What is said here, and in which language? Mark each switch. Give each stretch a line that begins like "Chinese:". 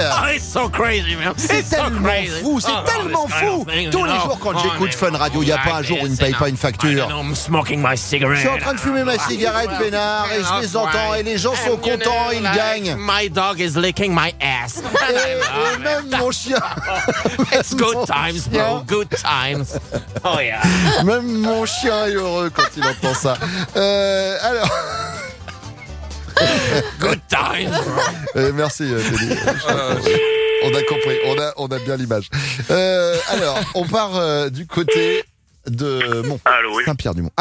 English: Oh, it's so crazy, man.
French: C'est tellement fou tous les jours. Quand j'écoute Fun Radio, il n'y a pas un jour où ils ne payent pas une facture. Je suis en train de fumer ma cigarette, Bénard, et je les entends, et les gens sont contents, ils gagnent.
English: My dog is licking my ass.
French: Et même mon chien.
English: It's good times, bro, good times. Oh yeah.
French: Même mon chien est heureux quand il entend ça. Alors.
English: Good times, bro.
French: Merci, Teddy. On a compris, on a bien l'image. Alors, on part du côté de Saint-Pierre-du-Mont.